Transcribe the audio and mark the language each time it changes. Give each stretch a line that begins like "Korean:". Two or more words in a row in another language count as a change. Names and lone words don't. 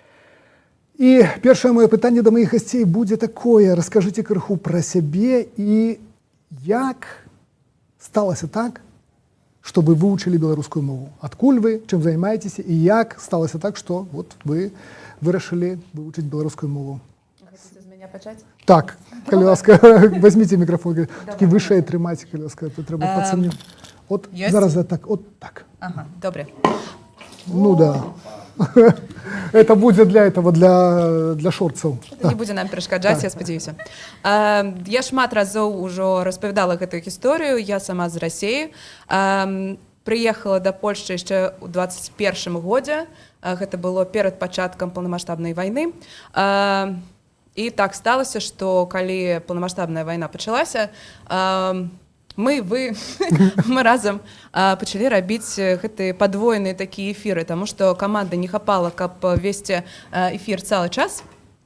Belarusian: І першае маё пытанне да маіх гасцей будзе такое: раскажыце крыху пра сябе і як сталася так, што вы вывучылі беларускую мову? Адкуль вы, чым займаецеся, і як сталася так, што вы вырашылі вывучыць беларускую мову? Хотите з мяне пачаць? Так. Калі ласка, возьмите мікрафон, такі вышэй трымаць, калі ласка, то трэба пацаніць. От зараз так, от так.
Ukrainian: Ага, добре.
Belarusian: Ну да.
Russian: Это будет для этого, для шорцаў.
Belarusian: Это не будзе нам перашкаджаць, я спадзяюся. Я шмат разоў ужо распавядала гэтую гісторыю. Я сама з Расіі. Прыехала да Польшчы яшчэ ў 21 годзе. Гэта было перад пачаткам паўнамаштабнай вайны. І так сталася, што калі паўнамаштабная вайна пачалася, мы разам пачалі рабіць гэтыя падвойныя такія эфіры, таму што каманды не хапала, каб весці эфір цэлы час.